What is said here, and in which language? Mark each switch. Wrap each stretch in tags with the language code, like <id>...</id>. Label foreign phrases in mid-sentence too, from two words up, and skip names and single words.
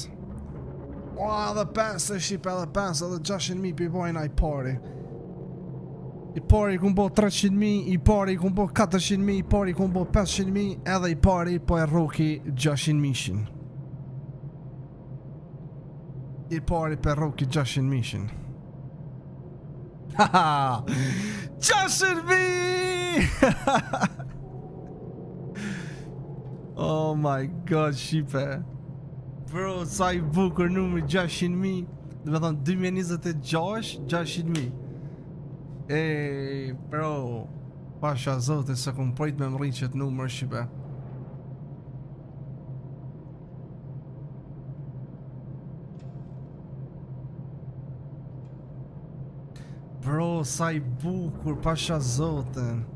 <sq>O, edhe 5 e shqip, edhe 5, edhe 600.000 për i bojna i pari. I pari ku mbo 300.000, i pari ku mbo 400.000, i pari ku mbo 500.000, edhe i pari po e rroki 600.000. I pari për rroki 600.000. Haha! 600.000!</sq> <en>Oh my god,</en> <sq>shqipe. Bro, sa i bukur numri 600.000. Dhe me thonë 2026, 600.000. Ej, bro, pasha zote se kum prit me mri qëtë numër shqipe. Bro, sa i bukur, pasha zote.</sq>